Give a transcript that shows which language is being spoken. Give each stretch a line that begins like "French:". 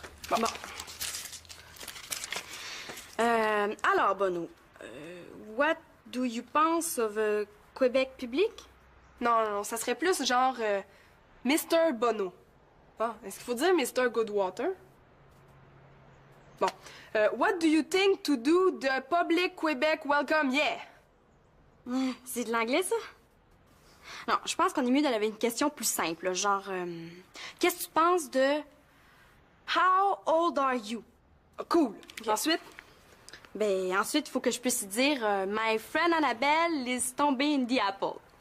French: Bon.
English: Alors, Bono, what do you pense of Québec public?
French: Non, ça serait plus genre Mr. Bono. Ah, est-ce qu'il faut dire Mr. Goodwater? Bon.
English: What do you think to do the public Québec welcome? Yeah!
French: C'est de l'anglais, ça? Non, je pense qu'on est mieux d'aller avec une question plus simple, genre... qu'est-ce que tu penses de...
English: How old are you?
French: Cool. Ensuite? Ben, ensuite, il faut que je puisse dire
English: My friend Annabelle is
French: tombée
English: in the apple.